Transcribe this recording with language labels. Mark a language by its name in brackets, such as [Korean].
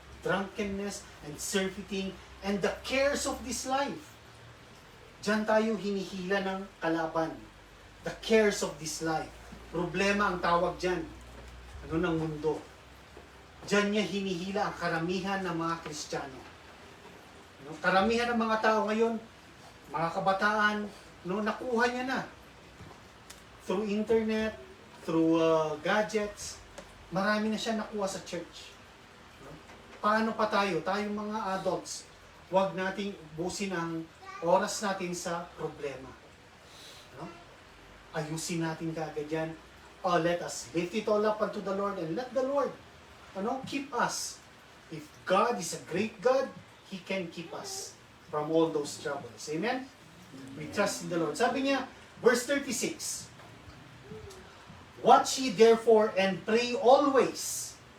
[English] Drunkenness and surfeiting and the cares of this life. [Filipino] Diyan tayo hinihila ng kalaban. [English] The cares of this life. [Filipino] Problema ang tawag dyan. Ano ng mundo. Diyan niya hinihila ang karamihan ng mga Kristiyano. No? Karamihan ng mga tao ngayon, mga kabataan, no, nakuha niya na. [English] Through internet, through gadgets, [Filipino] marami na siya nakuha sa church. No? Paano pa tayo? Tayong mga adults, huwag nating ubusin ang oras natin sa problema. No? Ayusin natin kaagad yan. [English] Let us lift it all up unto the Lord and let the Lord keep us. If God is a great God, He can keep us from all those troubles. Amen? We trust in the Lord. [Filipino] Sabi niya, [English] verse 36, watch ye therefore and pray always.